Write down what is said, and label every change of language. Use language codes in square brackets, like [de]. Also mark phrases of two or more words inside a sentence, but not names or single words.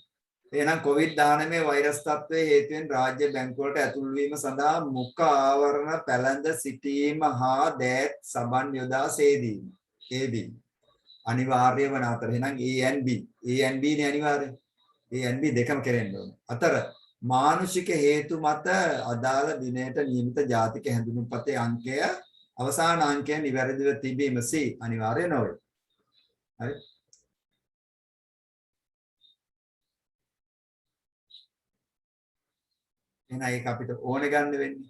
[si] එහෙනම් COVID-19 වෛරස් තත්ත්වයේ හේතුවෙන් රාජ්‍ය බැංකු වලට ඇතුල් වීම සඳහා මුඛ ආවරණ පැළඳ සිටීම හා දෑත් සබන් යොදා සේදීම. AB අනිවාර්ය වන අතර එහෙනම් [en] A and B. A and B [si] නේ අනිවාර්යයෙන්. [en] A and B [si] දෙකම කෙරෙන්න ඕනේ. අතර මානුෂික හේතු මත අදාළ දිනයට නියමිත ජාතික හැඳුනුම්පතේ අංකය අවසාන අංකය නිවැරදිව තිබීම C අනිවාර්ය නොවේ. හරි එහෙනම් ඒක අපිට ඕනේ ගන්න වෙන්නේ.